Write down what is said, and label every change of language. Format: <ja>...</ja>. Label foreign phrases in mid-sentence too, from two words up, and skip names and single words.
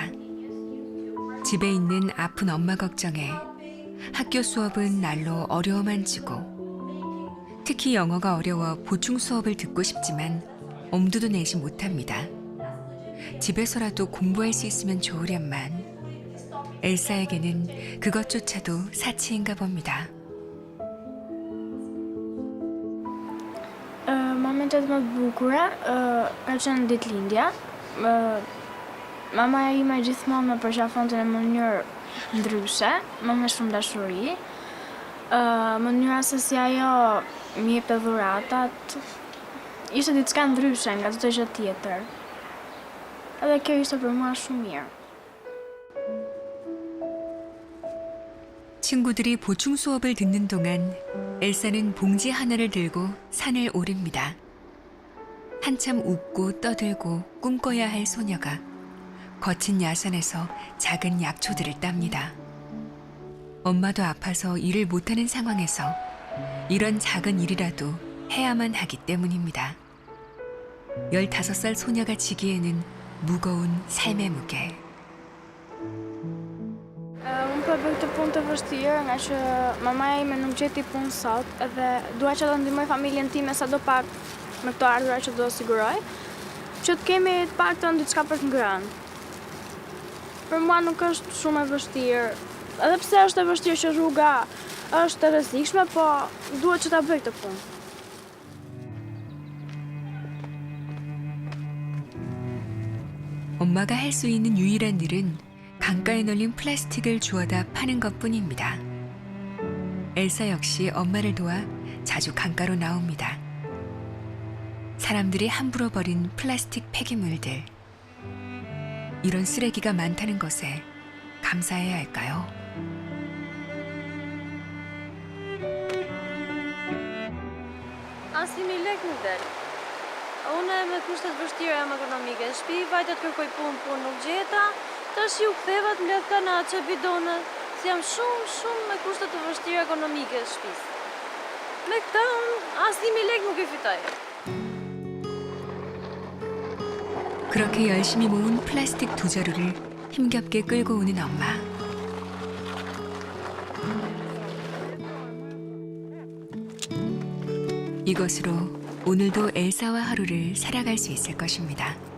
<ko>집에 있는 아픈 엄마 걱정에 학교 수업은 날로 어려워만 지고 특히 영어가 어려워 보충 수업을 듣고 싶지만 엄두도 내지 못합니다. 집에서라도 공부할 수 있으면 좋으련만 엘사에게는 그것조차도 사치인가 봅니다.</ko> <sq>Momentet më të bukura ka qenë ditëlindja. Mama ime gjithmonë më përqafonte në mënyrë ndryshe, më me shumë dashuri. Mënyra se si ajo më jepte dhuratat ishte diçka ndryshe nga çdo gjë tjetër. Edhe kjo ishte për mua shumë mirë.</sq> <ko>친구들이 보충 수업을 듣는 동안 엘사는 봉지 하나를 들고 산을 오릅니다. 한참 웃고 떠들고 꿈꿔야 할 소녀가 거친 야산에서 작은 약초들을 땁니다. 엄마도 아파서 일을 못하는 상황에서 이런 작은 일이라도 해야만 하기 때문입니다. 15살 소녀가 지기에는 무거운 삶의 무게.</ko> <sq>Unë po bëj këtë punë të vështirë nga që mamaja ime nuk gjeti punë sot edhe dua që të ndihmoj familjen time sadopak me këto ardhura që do siguroj, që të kemi të paktën diçka për të ngrënë. Për mua nuk është shumë e vështirë, edhe pse është e vështirë që rruga është e rrezikshme, po duhet që ta bëj këtë punë.</sq> <ko>엄마가 할 수 있는 유일한 일은 강가에 널린 플라스틱을 주워다 파는 것뿐입니다. 엘사 역시 엄마를 도와 자주 강가로 나옵니다. 사람들이 함부로 버린 플라스틱 폐기물들. 이런 쓰레기가 많다는 것에 감사해야 할까요?</ko> <sq>Asnjë lek nuk del. Unë me kushtet vështira ekonomike, në shtëpi vajta të kërkoj punë nuk gjeta, tash ju ktheva të mbledh kanaçe, bidone, se jam shumë me kushtet të vështira ekonomike të shtëpisë. Me këtë asnjë lek nuk i fitoj.</sq> <ko>그렇게 열심히 모은 플라스틱 두 자루를 힘겹게 끌고 오는 엄마. 이것으로 오늘도 엘사와 하루를 살아갈 수 있을 것입니다.</ko>